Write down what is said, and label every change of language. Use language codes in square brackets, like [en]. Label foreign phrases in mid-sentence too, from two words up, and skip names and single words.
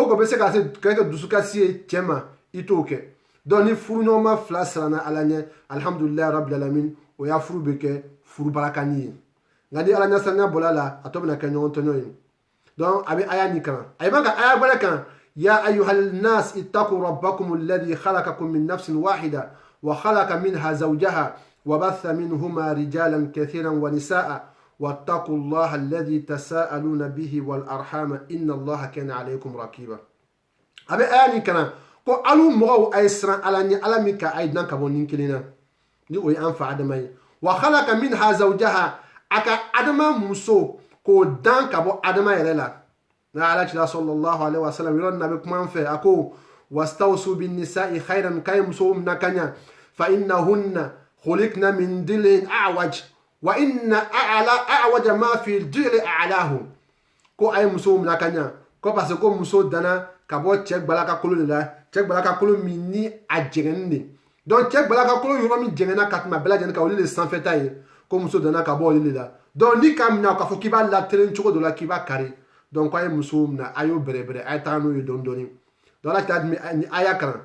[bm] ko bɛ se ka kɛ dusukasi ye cɛ ma i t'o kɛ donc ni furuɲɔgɔnma fila siranna ala ɲɛ [ar] الحمد لله رب العالمين [bm] o y'a furu bɛ kɛ furu barakani ye nka ni ala ɲasiranya bɔra la a tɔ bɛna kɛ ɲɔgɔn tɔɲɔ ye donc a bɛ aya nin kan a b'a ka aya wɛrɛ kan [ar] يا أيها الناس اتقوا ربكم الذي خلقكم من نفس واحدة وخلق منها زوجها وبث منهما رجالا كثيرا ونساء واتقوا الله الذي تساءلون به والأرحام إن الله كان عليكم رقيبا أبي آني كنا [bm] ko alu mɔgɔw a ye siran ala ɲɛ ala min ka a ye dilan ka bɔ nin kelen na ni o ye an fa adama ye [ar] وخلق منها زوجها [bm] a ka adama muso k'o dan ka bɔ adama yɛrɛ la na ala cila [ar] صلى الله عليه وسلم [bm] yɔrɔ nin na bɛ kuma an fɛ a ko [ar] واستوصوا بالنساء خيرا [bm] k'a ye musow minɛ ka ɲa [ar] فإنهن خلقن من ضلع أعوج وإن أعوج ما في الضلع أعلاه [bm] ko a ye musow minɛ ka ɲa ko [fr] parce que [bm] ko muso danna ka bɔ cɛ gbalaka kolo de la cɛ gbalaka kolo min ni a jɛngɛnnen de donc cɛ gbalaka kolo yɔrɔ min jɛngɛnna ka tɛmɛ bɛɛ lajɛlen kan olu de sanfɛta ye ko muso danna ka bɔ olu de la donc ni k'a minɛ k'a fɔ k'i b'a latelen cogo dɔ la k'i b'a kari donc a ye musow minɛ a y'o bɛrɛbɛrɛ a ye taga n'o ye dɔɔni dɔɔni donc ala t'a ni a y'a kalan